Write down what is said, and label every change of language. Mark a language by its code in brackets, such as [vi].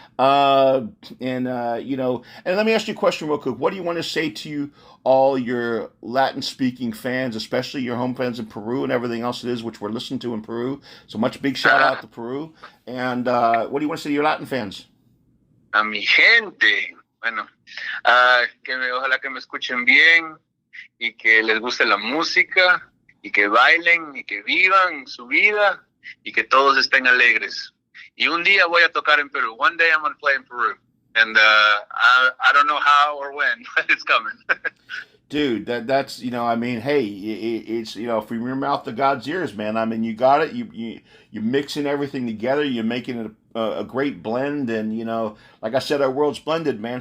[en] And let me ask you a question real quick. What do you want to say to all your Latin-speaking fans, especially your home fans in Peru and everything else it is, which we're listening to in Peru? So much big shout out to Peru. And what do you want to say to your Latin fans? [es] A mi gente. Bueno, ojalá que me escuchen bien y que les guste la música y que bailen y que vivan su vida y que todos estén alegres. Y un día voy a tocar en Peru. [en] One day I'm going to play in Peru. And I don't know how or when, but it's coming. Dude, that's I mean, hey, it's from your mouth to God's ears, man. I mean, you got it. You're mixing everything together. You're making it a great blend, and like I said, our world's blended, man.